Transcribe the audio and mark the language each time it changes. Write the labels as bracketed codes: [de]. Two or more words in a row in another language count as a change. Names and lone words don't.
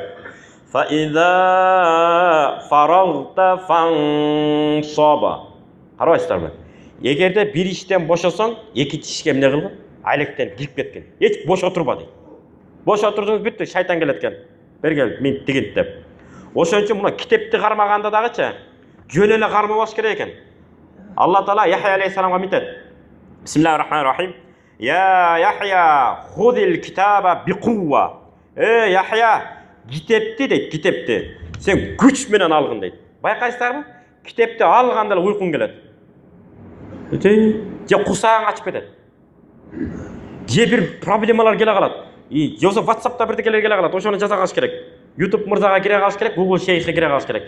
[ar] فإذا فرغت فانصب. [ky] Карабайсыздарбы? Эгерде бир иштен бошосоң, экинчи ишке эмне кылгын? Айлектен кирип кеткин. Эч бош отурба дейт. Бош отурдуңуз бүттү, шайтан келет экен. Бергел мен тигинт деп. Ошон үчүн муну китепти кармаганда дагычы жөн эле кармабаш керек экен. Алла Таала Яхя алейхиссаламга митет. [ar] بسم الله الرحمن الرحيم. يا يحيى خذ الكتاب بقوة. [ky] Яхя, китепти дейт, китепти. Сен күч менен алгын дейт. Байкайсыздарбы? Китепти алганда эле уйкуң келет. Же курсагың ачып кетет. Же бир проблемалар келе калат. Же болсо WhatsApp'та бирдекелер келе калат. Ошону жаза калыш керек. YouTube мырзага кире калыш керек, Google шейхке кире калыш керек.